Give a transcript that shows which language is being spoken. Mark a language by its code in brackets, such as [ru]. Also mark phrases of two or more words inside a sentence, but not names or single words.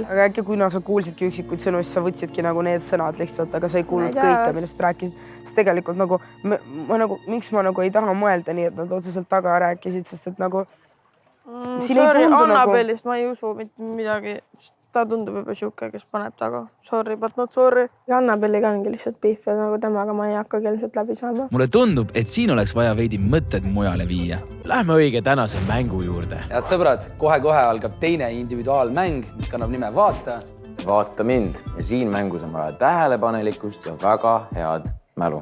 [et] Aga äkki kui sa kuulsidki üksikuid sõnu, siis sa võtsidki nagu need sõnad lihtsalt, aga sa ei kuulnud kõike, millest rääkisid. Sest tegelikult nagu, miks ma nagu ei taha mõelda nii, et nad otseselt taga rääkisid, sest et nagu siin ei tundu Annabelist ma ei usu mitte midagi. Ta tundub juba siuke, kes paneb taga. [en] Sorry, but not sorry. [et] Ja Annabelliga ongi lihtsalt piif ja nagu temaga ma ei hakka ilmselt läbi saama. Mulle tundub, et siin oleks vaja veidi mõtted mujale viia. Lähme õige tänase mängu juurde. Head sõbrad, kohe-kohe algab teine individuaalmäng, mis kannab nime Vaata. Vaata mind ja siin mängus on vaja tähelepanelikkust ja väga head mälu.